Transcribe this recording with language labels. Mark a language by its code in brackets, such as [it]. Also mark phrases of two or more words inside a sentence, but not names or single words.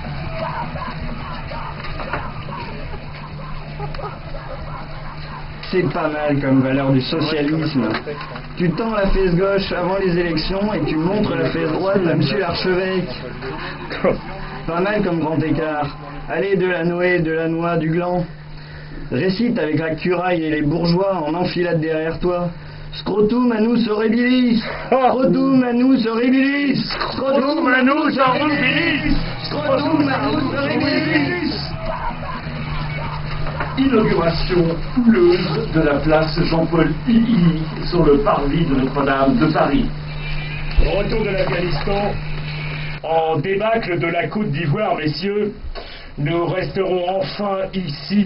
[fr] C'est pas mal comme valeur du socialisme. Tu tends la fesse gauche avant les élections et tu montres la fesse droite à monsieur l'archevêque. Pas mal comme grand écart. Allez, Delanoë, du gland. Récite avec la curaille et les bourgeois en enfilade derrière toi. [la] Scrotum anus horribilis. Scrotum anus horribilis. Scrotum anus horribilis. Scrotum anus horribilis. [fr] Inauguration houleuse de la place Jean-Paul II sur le parvis de Notre-Dame de Paris. Retour de l'Afghanistan, en débâcle de la Côte d'Ivoire, messieurs, nous resterons enfin ici.